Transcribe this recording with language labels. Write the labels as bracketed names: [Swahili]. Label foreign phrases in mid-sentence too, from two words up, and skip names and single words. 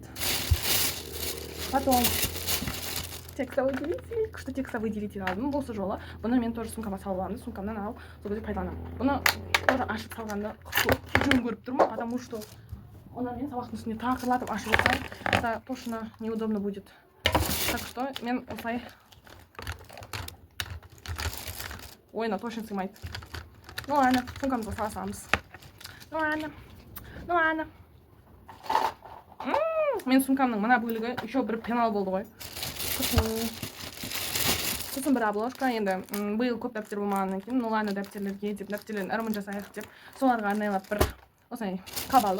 [Russian] Потом текстовый делитель. [Kazakh] Күшті [Russian] текстовый делитель [Kazakh] алдым осы жолы. Бұны мен тоже сумкама салып аламын. Сумкамнан алып, сол кезде пайдаланамын. Бұны тоже ашып салғанда жөн көріп тұрмын, [Russian] потому что [Kazakh] оны мен сабақтың үстіне тақырлатып ашып отырсам, [Russian] это точно неудобно будет. Так что [Kazakh] мен осылай. Ой, [Russian] на точно сымайды. Ну ладно, [Kazakh] сумкамызға сала саламыз. [Russian] Ну ладно. [Kazakh] Мен сумкамның мына бөлігі еще бір пенал болды ғой. Сосын бір обложка, енді биыл көп дәптер болмағаннан кейін, [Russian] ну ладно, [Kazakh] дәптерлерге деп, дәптерлерін ырымын жасайық деп, соларға арнайлап бір осындай қап алып.